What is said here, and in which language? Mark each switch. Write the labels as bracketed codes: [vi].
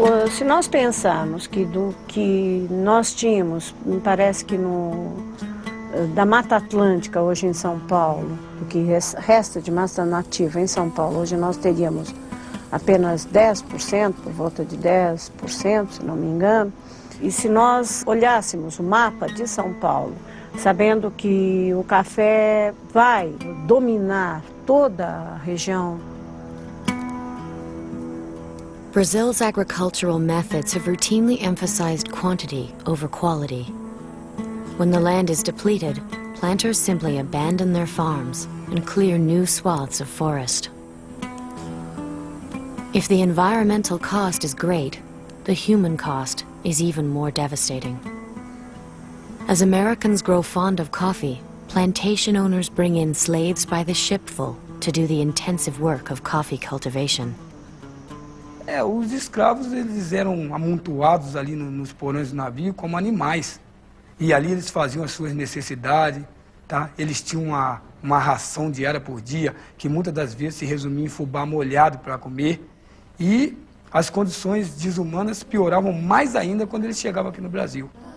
[pt] Se nós pensarmos que do que nós tínhamos, me parece que da Mata Atlântica, hoje em São Paulo, do que resta de massa nativa em São Paulo, hoje nós teríamos apenas 10%, por volta de 10%, se não me engano, E se nós olhássemos o mapa de São Paulo, sabendo que o café vai dominar toda a região. [en] Brazil's agricultural methods have routinely emphasized quantity over quality. When the land is depleted, planters simply abandon their farms and clear new swaths of forest. If the environmental cost is great, the human cost is even more devastating. As Americans grow fond of coffee, plantation owners bring in slaves by the shipful to do the intensive work of coffee cultivation. [pt] Os escravos eles eram amontoados ali nos porões do navio como animais. E ali eles faziam as suas necessidades, tá? Eles tinham uma ração diária por dia, que muitas das vezes se resumia em fubá molhado para comer. E as condições desumanas pioravam mais ainda quando eles chegavam aqui no Brasil.